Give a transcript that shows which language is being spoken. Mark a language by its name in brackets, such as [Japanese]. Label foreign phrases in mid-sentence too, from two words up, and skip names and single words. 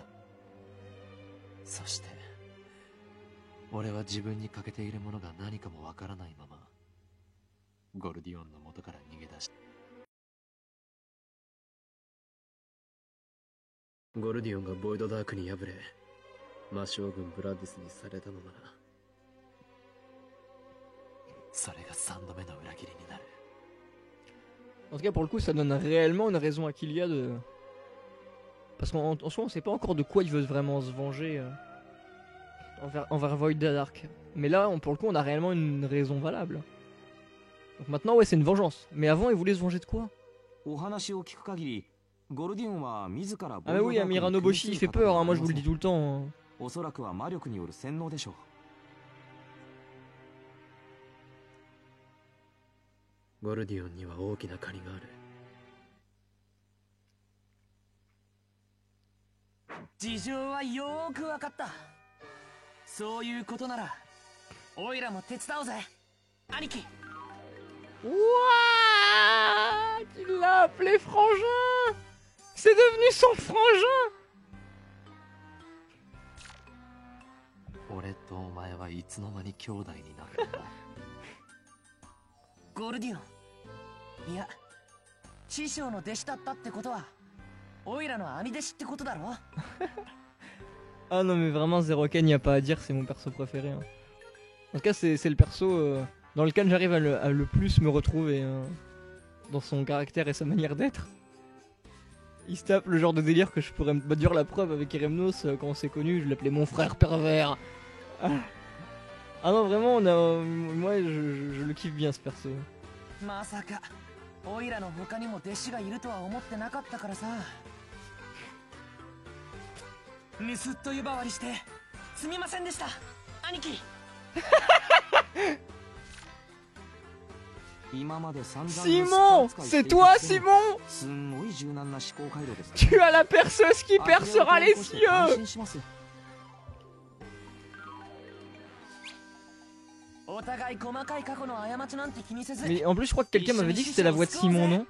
[Japanese] そして俺は自分に欠けているものが何かもわからないままゴルディオンの元から逃げ出した。ゴルディオンがボイドダークに敗れ魔将軍ブラディスにされたのなら、それが3度目の裏切りになる。 [French] En tout cas, pour le coup, ça donne réellement une raison à Killia de... Parce qu'en soi, on sait pas encore de quoi il veut vraiment se venger envers Void Dark. Mais là, pour le coup, on a réellement une raison valable. Donc maintenant, ouais, c'est une vengeance. Mais avant, il voulait se venger de quoi? Ah mais oui, Amira Nobushi, il fait peur, hein, moi je vous le dis tout le temps. Hein. [Japanese] おそらくは魔力による洗脳でしょう。ゴルディオンには大きな借りがある。事情はよーくわかった。そういうことならオイラも手伝おうぜ、兄貴。 [French] Ouah, il l'a appelé frangin. C'est devenu son frangin. [Japanese] 俺とお前はいつの間に兄弟になったんだ。ゴルディオン、いや師匠の弟子だったってことはオイラの兄弟子ってことだろ。 [French] Ah non mais vraiment Zeroken, il n'y a pas à dire, c'est mon perso préféré. Hein. En tout cas c'est le perso dans lequel j'arrive à le plus me retrouver dans son caractère et sa manière d'être. Il se tape le genre de délire que je pourrais me dire la preuve avec Eremnos quand on s'est connus, je l'appelais mon frère pervers. Ah non vraiment, moi je le kiffe bien ce perso. [Japanese] まさかオイラの他にも弟子がいるとは思ってなかったからさ。盗っ人呼ばわりしてすみませんでした兄貴。 [French] Simon, c'est toi Simon. Tu as la perceuse qui percera les cieux. Mais en plus je crois que quelqu'un m'avait dit que c'était la voix de Simon, non?